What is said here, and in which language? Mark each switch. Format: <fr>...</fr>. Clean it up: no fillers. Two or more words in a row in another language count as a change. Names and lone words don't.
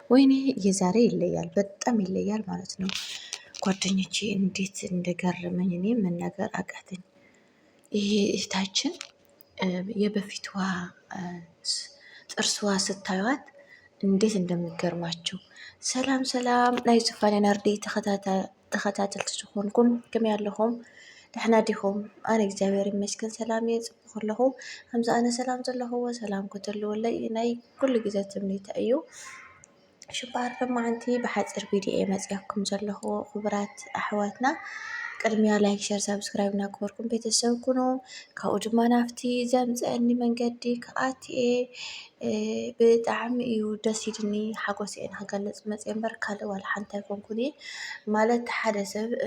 <am>ወይኔ የዛሬ ይለያል፣ በጣም ይለያል ማለት ነው። ጓደኞቼ እንዴት እንደገረመኝ እኔ መናገር አቃተኝ። ይሄ እህታችን የበፊቷ ጥርስዋ ስታዩት እንዴት እንደሚገርማችሁ።</am> <ti>ሰላም ሰላም ናይ ዝፋነ ናርዲ ተኸታተልቲ ዝኾንኩም ከመይ ኣለኹም? ደሕና ዲኹም? ኣነ እግዚአብሔር ይመስገን ሰላም እየ። ፅቡቕ ኣለኹ። ከምዚ ኣነ ሰላም ዘለኹዎ ሰላም ክትህልወለይ ናይ ኩሉ ግዜ ትምኒተ እዩ። ሽባር ለማዓንቲ ብሓፂር ቪድዮ መፅያኩም ዘለኹ ክቡራት ኣሕዋትና ቅድሚያ</ti> <en>like share subscribe</en> <ti>እናገበርኩም ቤተሰብ ኩኑ። ካብኡ ድማ ናፍቲ ዘምፅአኒ መንገዲ ከኣትየ ብጣዕሚ እዩ ደስ ኢልኒ ሓጎስ እየ ንክገልፅ መፅአ እምበር ካልእ ዋላ ሓንቲ ኣይኮንኩን እየ ማለት ሓደ ሰብ</ti>